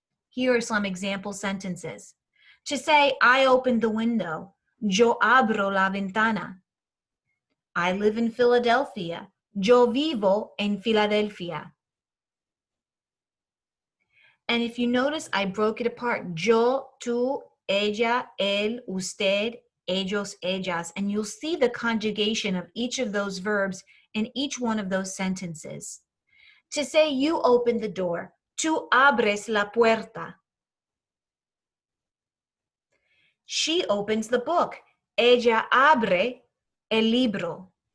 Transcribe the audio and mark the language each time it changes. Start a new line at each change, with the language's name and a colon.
English: Here are some example sentences. To say, I opened the window,
Spanish: yo abro la ventana.
English: I live in Philadelphia,
Spanish: yo vivo en Filadelfia.
English: And if you notice, I broke it apart.
Spanish: Yo, tú, ella, él, usted, ellos, ellas.
English: And you'll see the conjugation of each of those verbs in each one of those sentences. To say you open the door,
Spanish: tú abres la puerta.
English: She opens the book.
Spanish: Ella abre el libro.